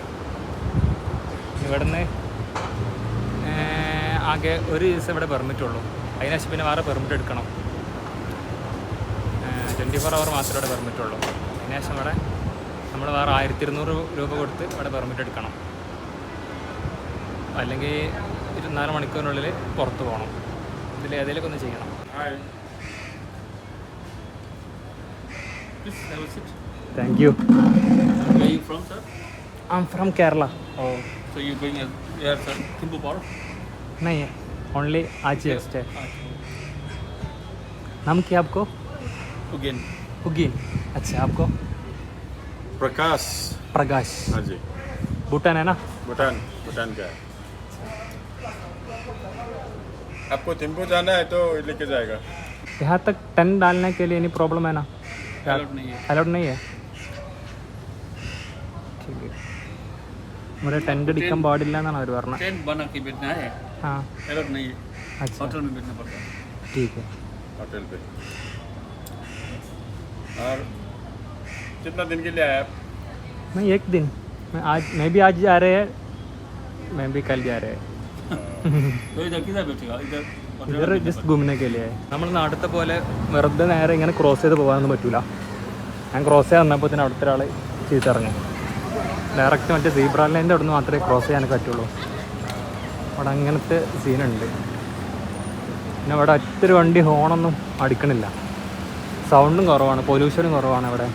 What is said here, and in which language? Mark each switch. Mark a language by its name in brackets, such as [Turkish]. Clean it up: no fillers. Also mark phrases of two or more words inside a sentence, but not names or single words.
[Malayalam] ഇവിടുന്ന് ആകെ ഒരു ദിവസം ഇവിടെ പെർമിറ്റ് ഉള്ളൂ, അതിനുശേഷം പിന്നെ വേറെ പെർമിറ്റ് എടുക്കണം. 24 hour മാത്രമേ ഇവിടെ പെർമിറ്റ് ഉള്ളൂ. അതിനുശേഷം ഇവിടെ നമ്മൾ വേറെ 1200 രൂപ കൊടുത്ത് ഇവിടെ പെർമിറ്റ് എടുക്കണം, അല്ലെങ്കിൽ 24 മണിക്കൂറിനുള്ളിൽ പുറത്ത് പോകണം. ഇതിൽ ഏതെങ്കിലുമൊക്കെ ഒന്ന് ചെയ്യണം. [English] Please have a seat. thank you. Where are you from, sir? I'm from Kerala. Oh, so you're going here, sir? Thimphu Park? [Hindi] नहीं है, ओनली आज ही स्टे. नाम क्या आपको? Again. उगीन. अच्छा, आपको? प्रकाश. प्रकाश. हाँ जी. भूटान है ना? भूटान का है. आपको थिम्पू जाना है तो लेके जाएगा. यहाँ तक टेंट डालने के लिए [English] any problem [Hindi] है ना? Allowed नहीं है. अलाउड नहीं है. ठीक है. [Malayalam] ഇവിടെ ടെൻറ്റ് അടിക്കാൻ പാടില്ല എന്നാണ് അവർ പറഞ്ഞത്. [Hindi] टेंट बना के बैठना है. हाँ. Allowed नहीं है. अच्छा, होटल में बैठना पड़ता है. ठीक है. होटल पे. और कितना दिन के लिए आए आप? मैं एक दिन, मैं भी आज जा रहे हैं, मैं भी कल जा रहे हैं. तो इधर किधर बैठेगा? इधर [Malayalam] ഇവർ ജസ്റ്റ് ഗുമിനൊക്കെ നമ്മൾ നാട്ടിലത്തെ പോലെ വെറുതെ നേരെ ഇങ്ങനെ ക്രോസ് ചെയ്ത് പോകാനൊന്നും പറ്റൂല. ഞാൻ ക്രോസ് ചെയ്യാൻ വന്നപ്പോൾ തന്നെ അവിടുത്തെ ഒരാൾ ചീത്തിറങ്ങി. ഡയറക്റ്റ് മറ്റേ സീബ്ര ലൈൻ്റെ അവിടെ നിന്ന് മാത്രമേ ക്രോസ് ചെയ്യാനൊക്കെ പറ്റുള്ളൂ. അവിടെ അങ്ങനത്തെ സീനുണ്ട്. പിന്നെ അവിടെ ഒറ്റൊരു വണ്ടി ഹോണൊന്നും അടിക്കണില്ല, സൗണ്ടും കുറവാണ്, പൊല്യൂഷനും കുറവാണ് അവിടെ.